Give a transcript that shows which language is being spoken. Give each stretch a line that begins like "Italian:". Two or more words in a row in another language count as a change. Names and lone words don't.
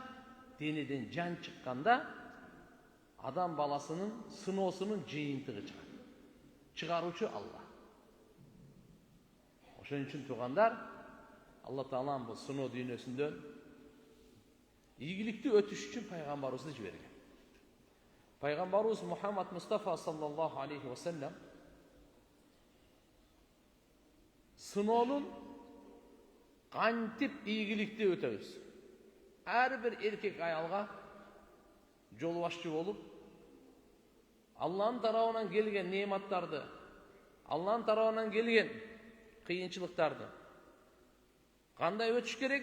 Kyrgyz: Денеден жан чыкканда адам баласынын сыноосунун жыйынтыгы чыгат. Чыгаруучу Алла. Ошон үчүн туугандар, Алла Таалам бул сыноо дүйнөсүндө ийгиликтүү өтүш үчүн пайгамбарыбызды жиберген. Пайгамбарыбыз Мухаммад Мустафа
Arabic: صلى الله عليه وسلم
Kyrgyz: сыноонун Кантип ийгиликти өтөбүз. Ар бир эркек аялга жол башчы болуп, Алланын тарабынан келген неаматтарды, Алланын тарабынан келген кыйынчылыктарды кандай өтүш керек?